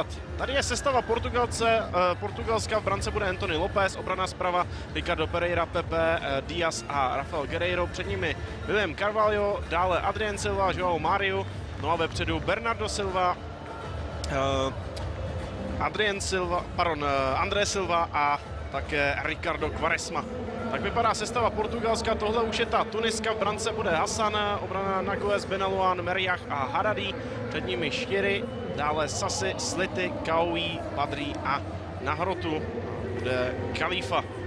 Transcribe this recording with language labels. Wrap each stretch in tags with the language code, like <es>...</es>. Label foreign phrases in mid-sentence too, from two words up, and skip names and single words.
<cs>Tady je sestava Portugalska, v brance bude Anthony Lopes, obrana zprava Ricardo Pereira, Pepe, Diaz a Rafael Guerreiro, před nimi William Carvalho, dále Adrien Silva, João Mario, no a vepředu Bernardo Silva, André Silva a také Ricardo Quaresma. Tak vypadá sestava Portugalska, tohle už je ta Tuniska, v brance bude Hassan, obrana Nagoes, Benalouan, Meriach a Haradi, před nimi Štěry, dále Sassi, Slity, Kaoui, Padri a na hrotu bude Khalifa.</cs>